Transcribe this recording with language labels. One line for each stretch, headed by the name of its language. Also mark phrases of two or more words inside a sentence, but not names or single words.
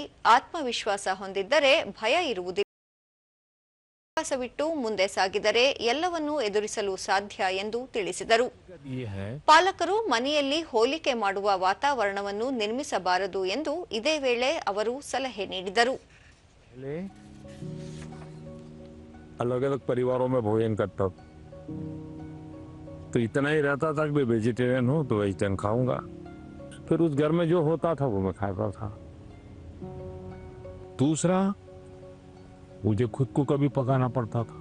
Kannada: ಆತ್ಮವಿಶ್ವಾಸ ಹೊಂದಿದ್ದರೆ ಭಯ ಇರುವುದಿಲ್ಲ. ವಿಶ್ವಾಸವಿಟ್ಟು ಮುಂದೆ ಸಾಗಿದರೆ ಎಲ್ಲವನ್ನೂ ಎದುರಿಸಲು ಸಾಧ್ಯ ಎಂದು ತಿಳಿಸಿದರು. ಪಾಲಕರು ಮನೆಯಲ್ಲಿ ಹೋಲಿಕೆ ಮಾಡುವ ವಾತಾವರಣವನ್ನು ನಿರ್ಮಿಸಬಾರದು ಎಂದು ಇದೇ ವೇಳೆ ಅವರು ಸಲಹೆ ನೀಡಿದರು.
Hindi: अलग अलग परिवारों में भोजन करता तो इतना ही रहता था कि वेजिटेरियन हूं तो वेजिटेरियन खाऊंगा. फिर उस घर में जो होता था वो मैं खाता था. दूसरा, मुझे खुद को कभी पकाना पड़ता था.